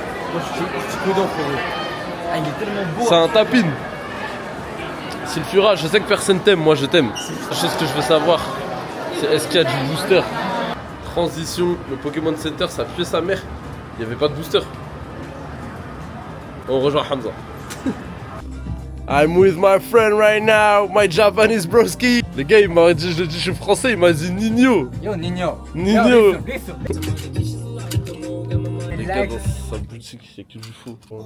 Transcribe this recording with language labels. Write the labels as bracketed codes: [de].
[fr] Moi, je suis petit peu frérot. Ah, il est tellement beau. C'est un tapine. Sulfura, je sais que personne t'aime, moi je t'aime. La chose que je veux savoir, c'est est-ce qu'il y a du booster? Transition, le Pokémon Center, ça pue sa mère. Il n'y avait pas de booster. On rejoint Hamza. [en] I'm with my friend right now, my Japanese broski. [fr] Le gars, il m'a dit, je suis français, il m'a dit Nino. Yo, Nino. Nino. Yo, Les gars, dans sa boutique, il n'y a que du faux.